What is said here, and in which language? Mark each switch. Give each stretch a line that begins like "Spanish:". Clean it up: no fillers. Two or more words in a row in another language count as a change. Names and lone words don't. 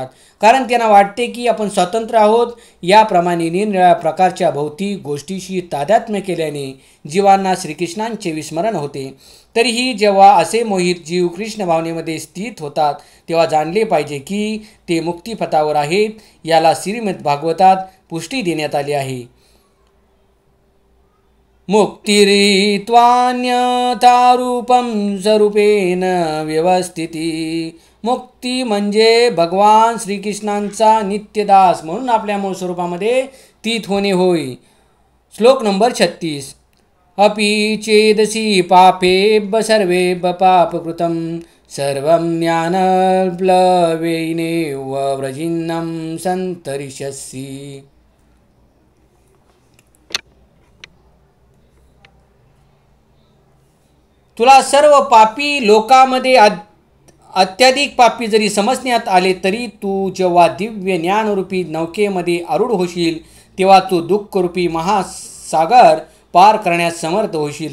Marathi: कारण त्यांना वाटते की आपण स्वतंत्र आहोत. याप्रमाणे निरनिराळ्या प्रकारच्या भौतिक गोष्टीशी तादात्म्य केल्याने जीवांना श्रीकृष्णांचे विस्मरण होते. तरीही जेव्हा असे मोहित जीव कृष्ण भावनेमध्ये स्थित होतात तेव्हा जाणले पाहिजे की ते मुक्तिपथावर आहेत. याला श्रीमद भागवतात पुष्टी देण्यात आली आहे.
Sanskrit: मुक्तिरित्वान्यथा रूपं स्वरूपेण व्यवस्थिती.
Marathi: मुक्ती म्हणजे भगवान श्रीकृष्णांचा नित्यदास म्हणून आपल्या मूळ स्वरूपामध्ये स्थित होणे होय. श्लोक नंबर 36.
Sanskrit: अपि चेदसि पापेभ्य सर्वेभ्य पापकृतं सर्वं ज्ञानप्लवेनैव व्रजिनं संतरिष्यसि.
Marathi: तुला सर्व पापी लोकांमध्ये अत्याधिक पापी जरी समजण्यात आले तरी तू जेव्हा दिव्य ज्ञानरूपी नौकेमध्ये आरूढ होशील तेव्हा तू दुःखरूपी महासागर पार करण्यास समर्थ होशील.